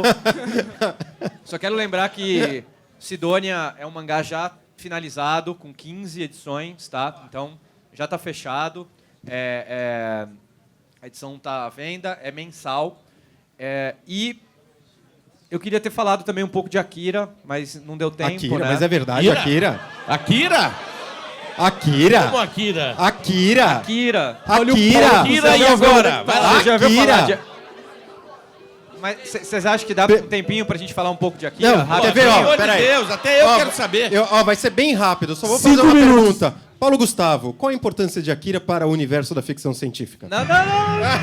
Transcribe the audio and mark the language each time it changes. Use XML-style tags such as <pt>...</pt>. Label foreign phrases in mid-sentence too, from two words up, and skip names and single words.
<pt>Só quero lembrar que Sidônia é um mangá já finalizado, com 15 edições, tá? Então, já tá fechado. A edição tá à venda, é mensal. E eu queria ter falado também um pouco de Akira, mas não deu tempo, Akira, né? mas é verdade, Akira. Akira? Akira. Como Akira? Akira. Akira. Akira. Akira e agora? Vai lá. Você já ouviu Akira. falar de... Mas vocês acham que dá um tempinho pra gente falar um pouco de Akira? Não, Rapidinho? quer ver, Pelo ó, amor de peraí. Deus, até eu Ó, quero saber. Vai ser bem rápido. Eu só vou fazer uma pergunta. Paulo Gustavo, qual a importância de Akira para o universo da ficção científica? Não, não, não.</pt>